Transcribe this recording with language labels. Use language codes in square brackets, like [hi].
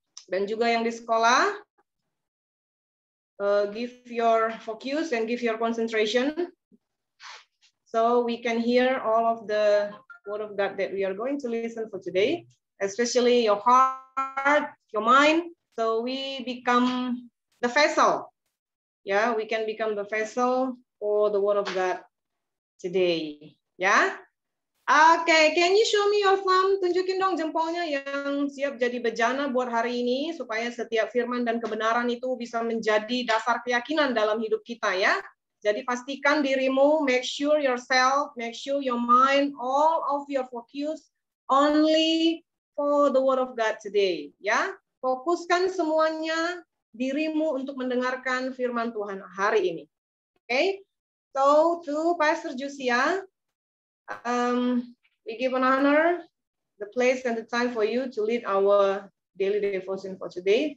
[id] Dan juga yang di sekolah, [en] give your focus and give your concentration so we can hear all of the word of God that we are going to listen for today, especially your heart, your mind, so we become the vessel. Yeah, we can become the vessel for the word of God today. Yeah. Oke, can you show me your thumb? [id] Tunjukin dong jempolnya yang siap jadi bejana buat hari ini, supaya setiap firman dan kebenaran itu bisa menjadi dasar keyakinan dalam hidup kita ya. Jadi pastikan dirimu, [en] make sure yourself, make sure your mind, all of your focus only for the word of God today. [id] Ya, fokuskan semuanya dirimu untuk mendengarkan firman Tuhan hari ini. [en] Okay, so to Pastor Jusia. We give an honor, the place and the time for you to lead our daily devotion for today.